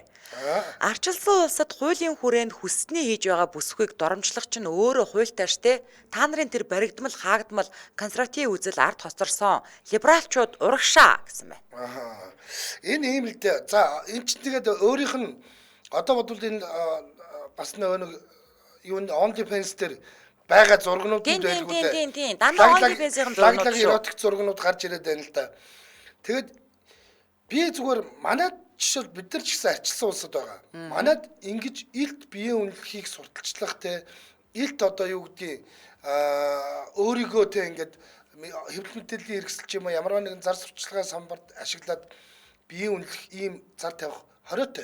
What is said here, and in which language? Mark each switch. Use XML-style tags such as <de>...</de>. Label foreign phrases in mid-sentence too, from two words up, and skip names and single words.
<mn>Арчилсан улсад хуулийн хүрээнд хүссний хийж байгаа бүсгүйг доромжлох чинь өөрөө хуультай штэ. Та нарын тэр баригдмал хаагдмал консерватив үзэл ард хоцорсон либералчууд урагшаа гэсэн байна. Энэ ийм л дээ. За энэ ч тэгээд өөрийнх нь одоо бодвол энэ бас нэг юу</mn> <en>on defense</en> <mn>дээр байгаа зургнууд байлгүй дээ. Тийм. Дандаа</mn> <en>on defense-</en> <mn>ийн зургнууд шүү. Эротик зургнууд гарч ирээд байна л да. Тэгэд би зүгээр манайд жишээл бид нар ч гэсэн арчилсан улсад байгаа. Манайд ингэж илт биеийн үнэлэхийг сурталчлах те илт одоо юу гэдгийг өөрийгөө те ингээд хэвлэл мэдээллийн хэрэгсэл ч юм уу ямар нэгэн зар сурталчилгаа самбарт ашиглаад биеийн үнэлэх ийм зар тавих хориотой.</mn>